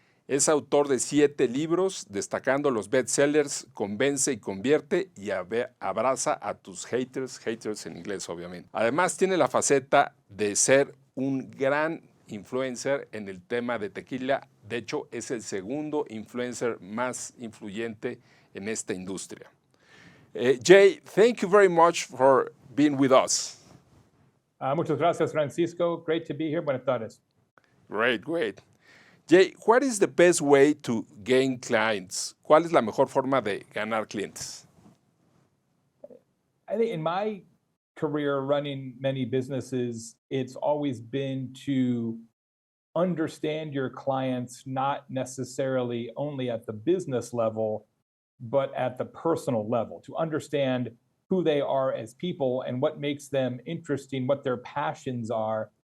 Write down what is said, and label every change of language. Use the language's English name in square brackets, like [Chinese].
[Spanish] Es autor de 7 libros, destacando los bestsellers Convence y Convierte y Abraza a tus haters en inglés obviamente. Además tiene la faceta de ser un gran influencer en el tema de tequila. De hecho, es el segundo influencer más influyente en esta industria. [English] Jay, thank you very much for being with us. [Spanish] Muchas gracias, Francisco. [English] Great to be here. [Spanish] Buenas tardes. [English] Great. Jay, what is the best way to gain clients? [Spanish] ¿Cuál es la mejor forma de ganar clientes? [English] I think in my career running many businesses, it's always been to understand your clients not necessarily only at the business level, but at the personal level, to understand who they are as people and what makes them interesting, what their passions are.